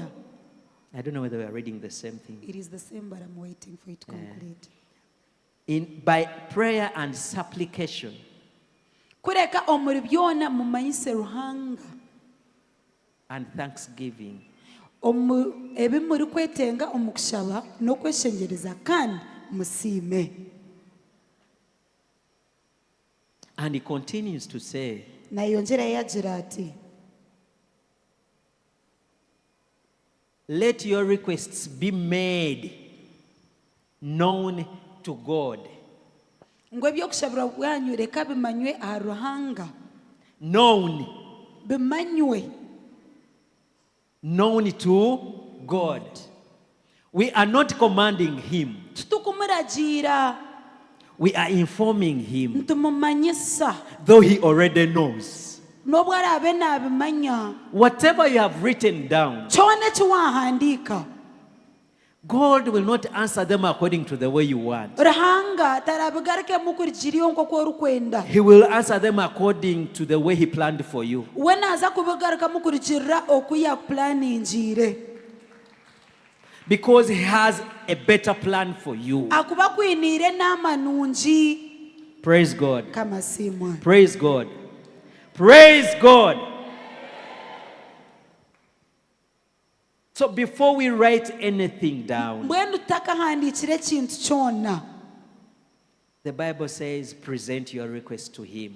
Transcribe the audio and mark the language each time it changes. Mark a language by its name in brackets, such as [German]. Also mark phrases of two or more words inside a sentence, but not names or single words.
[English] I don't know whether we are reading the same thing. It is the same, but I'm waiting for it to complete. By prayer and supplication. [Nyankole] Kureka omuri byona mumanyise ruhanga. [English] And thanksgiving. [Nyankole] Ebimuri kwetenga omukushaba no kweshengereza kandi musime. [English] And he continues to say, [Nyankole] na yongera yagira ati, [English] let your requests be made known to God. [Nyankole] Ngo ebyokushabira bwanyu reka bimanywe aha ruhanga. [English] Known. [Nyankole] Bimanywe. [English] Known to God. We are not commanding him. [Nyankole] Tutukumuragira. [English] We are informing him. [Nyankole] Ntumumanyisa. [English] Though he already knows. [Nyankole] Nobwarabe nabimanya. [English] Whatever you have written down, [Nyankole] kyona kiwahandika, [English] God will not answer them according to the way you want. [Nyankole] ruhanga tarabigarike mukurigiriyo nko rukwenda. [English] He will answer them according to the way he planned for you. [Nyankole] Wena aza kubigarika mukurigirira okuya planningire. [English] Because he has a better plan for you. [Nyankole] Akuba kwinire n'amanungi. [English] Praise God. [Nyankole] Kamasimwa. [English] Praise God. Praise God. So before we write anything down, the Bible says present your request to him.